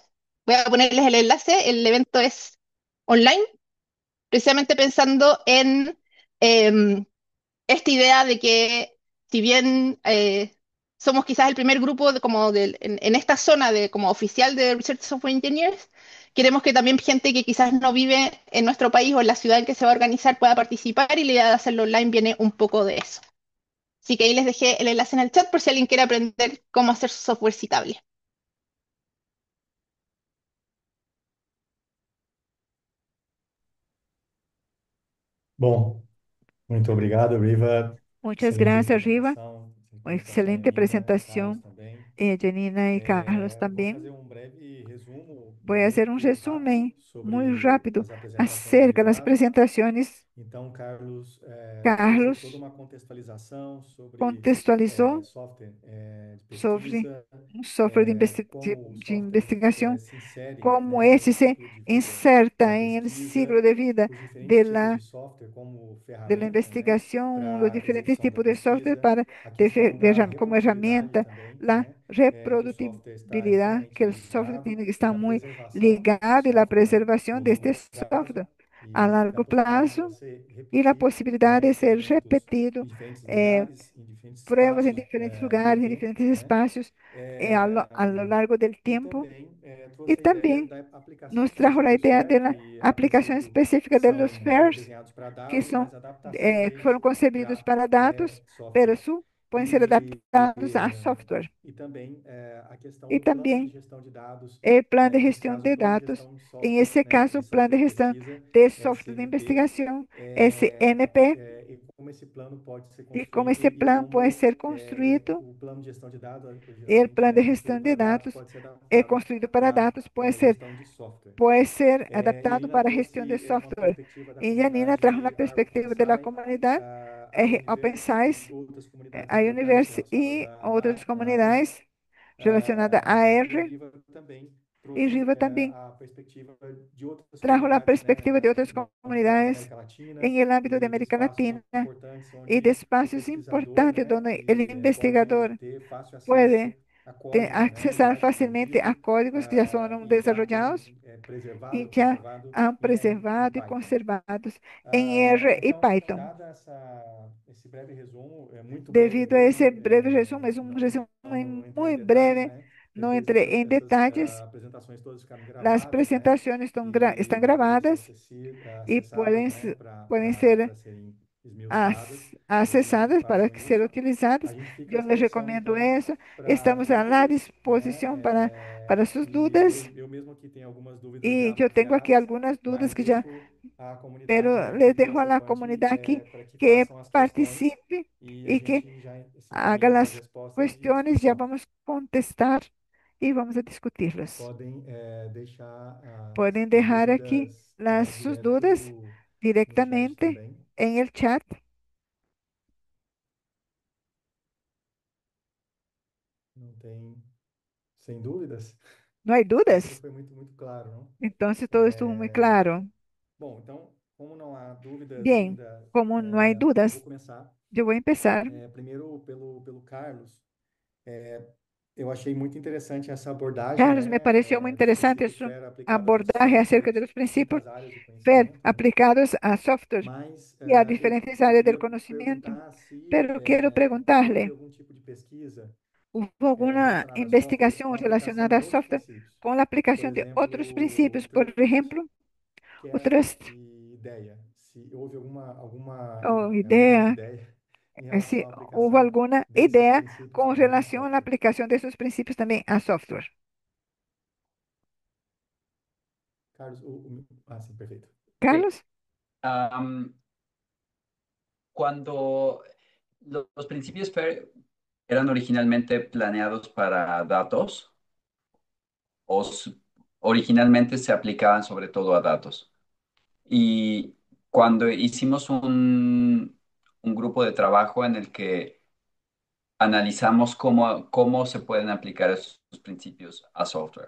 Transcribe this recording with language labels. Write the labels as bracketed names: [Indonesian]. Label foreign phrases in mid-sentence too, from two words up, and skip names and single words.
[Spanish] Voy a ponerles el enlace. El evento es online, precisamente pensando en em, esta idea de que si bien somos quizás el primer grupo en esta zona de, como oficial de [English] Research Software Engineers, [Spanish] queremos que también gente que quizás no vive en nuestro país o en la ciudad en que se va a organizar pueda participar, y la idea de hacerlo online viene un poco de eso. Así que ahí les dejé el enlace en el chat por si alguien quiere aprender cómo hacer su software citable. [Portuguese] Bom, muito obrigado, Riva. [Spanish] Muchas [Portuguese] Excelente [Spanish] gracias, Riva. Una [Portuguese] apresentação, [Spanish] excelente [Portuguese] Janina e Carlos [Spanish] presentación, [Portuguese] também. [Spanish] Janina y Carlos [Portuguese] Vou [Spanish] también. [Portuguese] fazer um breve resumo, [Spanish] Voy a hacer un [Portuguese] muito rápido, [Spanish] resumen muy [Portuguese] sobre [Spanish] rápido [Portuguese] as apresentações [Spanish] acerca de las [Portuguese] realizadas. [Spanish] presentaciones. [Portuguese] Então, Carlos fez toda [Spanish] Carlos [Portuguese] uma contextualização sobre [Spanish] contextualizó [Portuguese] software de [Spanish] sobre [Portuguese] pesquisa, [Spanish] un software [Portuguese] como o [Spanish] de [Portuguese] software [Spanish] investigación, [Portuguese] se insere, [Spanish] cómo [Portuguese] né, [Spanish] ese [Portuguese] no [Spanish] se [Portuguese] ciclo de vida da [Spanish] inserta en el [Portuguese] pesquisa, [Spanish] ciclo de vida [Portuguese] os diferentes [Spanish] de [Portuguese] tipos de [Spanish] la, [Portuguese] software como [Spanish] de la [Portuguese] ferramenta, né, [Spanish] investigación, los [Portuguese] para [Spanish] diferentes [Portuguese] execução da [Spanish] tipos de software [Portuguese] pesquisa, [Spanish] para [Portuguese] a questão da [Spanish] como [Portuguese] reprodutibilidade [Spanish] herramienta, [Portuguese] também, [Spanish] la [Portuguese] né, que o software está [Spanish] reproducibilidad, que [Portuguese] extremamente [Spanish] el software [Portuguese] ligado, [Spanish] tiene que [Portuguese] e [Spanish] estar [Portuguese] a [Spanish] muy [Portuguese] preservação do [Spanish] ligado, y la [Portuguese] software, né, [Spanish] preservación [Portuguese] no [Spanish] de este [Portuguese] longo prazo [Spanish] software a [Portuguese] e da [Spanish] largo [Portuguese] possibilidade de [Spanish] plazo, [Portuguese] você [Spanish] y la [Portuguese] repetir, [Spanish] posibilidad [Portuguese] né, [Spanish] de ser [Portuguese] experimentos [Spanish] repetido, [Portuguese] em diferentes eh, lugares, em diferentes [Spanish] pruebas en [Portuguese] espaços [Spanish] diferentes [Portuguese] do [Spanish] lugares, en [Portuguese] tempo, [Spanish] diferentes [Portuguese] né? [Spanish] espacios, a lo largo del [Portuguese] E [Spanish] tiempo. [Portuguese] também [Spanish] Y [Portuguese] trouxe a ideia [Spanish] también [Portuguese] da aplicação [Spanish] nos trajo [Portuguese] específica [Spanish] la [Portuguese] dos [Spanish] idea de [Portuguese] FAIR, [Spanish] la [Portuguese] que a [Spanish] aplicación [Portuguese] princípio [Spanish] específica de los [Portuguese] são [Spanish] FAIRs, [Portuguese] desenhados para [Spanish] que [Portuguese] dados, [Spanish] son, [Portuguese] mas a adaptação [Spanish] fueron [Portuguese] deles [Spanish] concebidos [Portuguese] para [Spanish] para datos, pero [Portuguese] software. [Spanish] pueden ser [Portuguese] E, [Spanish] adaptados a software. [Portuguese] e também a questão [Spanish] Y [Portuguese] do plano de [Spanish] también [Portuguese] gestão de dados, [Spanish] el plan de [Portuguese] nesse [Spanish] gestión [Portuguese] caso, o [Spanish] de [Portuguese] plano de [Spanish] datos, [Portuguese] gestão de [Spanish] en [Portuguese] software, [Spanish] ese [Portuguese] né, [Spanish] caso, [Portuguese] de [Spanish] plan de [Portuguese] software de [Spanish] gestión [Portuguese] pesquisa, [Spanish] de software de [Portuguese] SMP, [Spanish] investigación, SNP, [Portuguese] e como esse plano pode ser [Spanish] y cómo ese [Portuguese] construído e [Spanish] plan puede [Portuguese] como [Spanish] ser construido. [Portuguese] o plano de gestão de dados, [Spanish] El [Portuguese] gestão [Spanish] plan de [Portuguese] construído [Spanish] gestión de [Portuguese] para dados, [Spanish] datos [Portuguese] pode ser adaptado [Spanish] construido para [Portuguese] para [Spanish] datos [Portuguese] gestão de software. [Spanish] puede ser [Portuguese] E [Spanish] adaptado [Portuguese] Janina [Spanish] para gestión de [Portuguese] trouxe uma [Spanish] software. [Portuguese] perspectiva da [Spanish] Y Janina trajo una [Portuguese] comunidade [Spanish] perspectiva de la [Portuguese] OpenSci, [Spanish] comunidad [Portuguese] a [Spanish] Open [Portuguese] Universe e [Spanish] Science, [Portuguese] outras comunidades [Spanish] a [Portuguese] importantes [Spanish] Universe [Portuguese] relacionadas [Spanish] y otras [Portuguese] a R. [Spanish] comunidades relacionadas a [Portuguese] E a [Spanish] R. [Portuguese] Riva também [Spanish] Y Riva también [Portuguese] a perspectiva de outras [Spanish] trajo la [Portuguese] comunidades, né, [Spanish] perspectiva de otras [Portuguese] da [Spanish] comunidades [Portuguese] América Latina [Spanish] en el ámbito de [Portuguese] e de [Spanish] América [Portuguese] espaços [Spanish] Latina [Portuguese] importantes [Spanish] y de [Portuguese] onde o [Spanish] espacios [Portuguese] pesquisador, [Spanish] importantes [Portuguese] né, [Spanish] donde el [Portuguese] ele [Spanish] investigador [Portuguese] ter fácil acesso [Spanish] puede [Portuguese] a códigos, né, [Spanish] accesar [Portuguese] já [Spanish] fácilmente a [Portuguese] desenvolvido [Spanish] códigos que ya son [Portuguese] e já [Spanish] desarrollados [Portuguese] também preservado, [Spanish] y ya [Portuguese] conservado [Spanish] han [Portuguese] em [Spanish] preservado y [Portuguese] Python. [Spanish] conservados en R y [Portuguese] Então, [Spanish] Python. [Portuguese] dada esse breve resumo, muito breve [Spanish] Debido a ese [Portuguese] mesmo, [Spanish] breve resumen, es un [Portuguese] não [Spanish] resumen [Portuguese] entrei em [Spanish] muy [Portuguese] detalhes, [Spanish] breve, [Portuguese] né? [Spanish] no [Portuguese] Depois [Spanish] entré en detalles. [Portuguese] apresentações todas ficaram [Spanish] Las [Portuguese] gravadas, né? [Spanish] presentaciones están [Portuguese] E podem ser [Spanish] grabadas y [Portuguese] acessadas, né? [Spanish] pueden ser [Portuguese] Para serem esmiuçadas e [Spanish] acessadas para [Portuguese] para seu [Spanish] ser [Portuguese] uso. A [Spanish] utilizadas. [Portuguese] gente fica à [Spanish] Yo les [Portuguese] disposição, [Spanish] recomiendo [Portuguese] então, [Spanish] eso. [Portuguese] para [Spanish] Estamos a la [Portuguese] dúvidas, né? [Spanish] disposición para sus [Portuguese] E [Spanish] dudas. [Portuguese] eu mesmo aqui tenho algumas dúvidas [Spanish] Y yo tengo aquí [Portuguese] criadas, [Spanish] algunas dudas [Portuguese] mas [Spanish] que ya, [Portuguese] deixo a comunidade, [Spanish] pero [Portuguese] né, [Spanish] les [Portuguese] aqui [Spanish] dejo a la [Portuguese] participante [Spanish] comunidad aquí [Portuguese] para que [Spanish] que [Portuguese] façam as questões [Spanish] participe [Portuguese] e a [Spanish] y que [Portuguese] gente já se [Spanish] haga [Portuguese] encaminha para as [Spanish] las [Portuguese] respostas e [Spanish] cuestiones. Ya [Portuguese] discussão. [Spanish] vamos a contestar y vamos a discutirlas. [Portuguese] Podem deixar [Spanish] Pueden [Portuguese] as [Spanish] dejar aquí [Portuguese] dúvidas [Spanish] sus [Portuguese] direto [Spanish] dudas [Portuguese] no chat [Spanish] directamente [Portuguese] também. [Spanish] en el chat. [Portuguese] Não tem, sem dúvidas. [Spanish] ¿No hay [Portuguese] Então [Spanish] dudas? [Portuguese] foi muito claro, não? [Spanish] Entonces todo estuvo muy claro. [Portuguese] Bom, então, como não há dúvidas [Spanish] Bien, [Portuguese] ainda, [Spanish] como no hay [Portuguese] eu vou [Spanish] dudas, [Portuguese] começar. [Spanish] yo voy a empezar. [Portuguese] Primeiro pelo Carlos. Eu achei muito interessante essa abordagem, [Spanish] Carlos, me [Portuguese] né, [Spanish] pareció muy [Portuguese] do [Spanish] interesante [Portuguese] princípio [Spanish] su [Portuguese] FAIR aplicado a [Spanish] abordaje acerca de [Portuguese] softwares [Spanish] los [Portuguese] e [Spanish] principios [Portuguese] muitas áreas do [Spanish] FAIR [Portuguese] conhecimento, né? [Spanish] aplicados a software [Portuguese] Mas [Spanish] y a [Portuguese] eu [Spanish] diferentes áreas del [Portuguese] queria [Spanish] conocimiento. [Portuguese] perguntar se [Spanish] Pero quiero [Portuguese] houve [Spanish] preguntarle, [Portuguese] algum tipo de pesquisa [Spanish] ¿hubo alguna [Portuguese] relacionada a softwares com [Spanish] investigación [Portuguese] a aplicação de [Spanish] relacionada a [Portuguese] outros [Spanish] software [Portuguese] princípios. [Spanish] con la [Portuguese] Por [Spanish] aplicación de otros [Portuguese] exemplo, [Spanish] principios? Por [Portuguese] Trust, [Spanish] ejemplo, o [Portuguese] Care [Spanish] trust [Portuguese] e ideia. Se houve [Spanish] o [Portuguese] alguma [Spanish] idea, [Portuguese] ideia em relação [Spanish] si [Portuguese] à [Spanish] hubo [Portuguese] aplicação [Spanish] alguna [Portuguese] desses [Spanish] idea [Portuguese] princípios [Spanish] con [Portuguese] também a [Spanish] relación a la [Portuguese] software. [Spanish] aplicación de esos principios también a software. [Portuguese] Carlos, sim, perfeito. Ok. [Spanish] Carlos, Am, cuando los principios FAIR eran originalmente planeados para datos, o originalmente se aplicaban sobre todo a datos. Y cuando hicimos un grupo de trabajo en el que analizamos cómo se pueden aplicar esos principios a software.